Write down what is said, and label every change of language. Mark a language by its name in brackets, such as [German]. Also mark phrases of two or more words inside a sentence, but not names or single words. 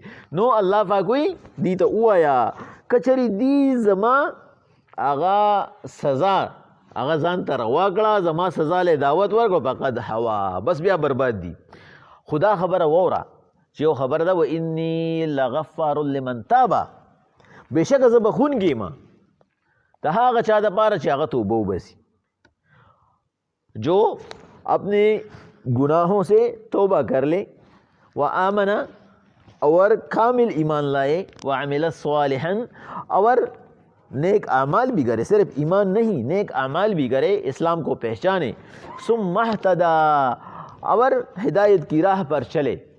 [Pashto] نو الله پاک وی دی ته ووایه کچری دی زما هغه سزا هغه ځان ته روا کړه، زما سزا له دعوت ورکړو، [Arabic] فقد هوا، [Pashto] بس بیا برباد دي. خدا خبره ووره چې یو خبره ده، [Arabic] و انی لغفار لمن تابه، [Pashto] بېشکه زه بخونکی یم د هغه چا دپاره چې هغه توبه وباسي، [Urdu] جو اپنے گناہوں سے توبہ کر لے، وآمن اور کامل ایمان لائے، [Arabic] وعمل صالحا [Urdu] اور نیک اعمال بھی کرے، صرف ایمان نہیں نیک اعمال بھی کرے، اسلام کو پہچانے، [Arabic] ثم اہتدی [Urdu] اور ہدایت کی راہ پر چلے.